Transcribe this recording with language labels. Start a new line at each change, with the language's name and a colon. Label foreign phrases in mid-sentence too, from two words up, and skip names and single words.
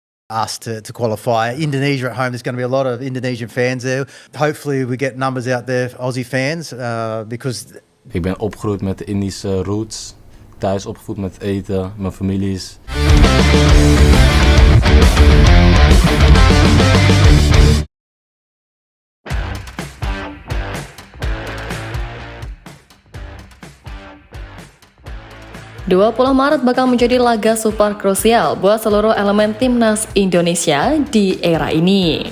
English: us to qualify. Indonesia at home, there's going to be a lot of Indonesian fans there. Hopefully we get numbers out there, Aussie fans, because...
Dutch: Ik ben opgegroeid met de Indische roots, thuis opgevoed met eten, mijn families.
Indonesian: Maret bakal menjadi laga super krusial buat seluruh elemen timnas Indonesia di era ini.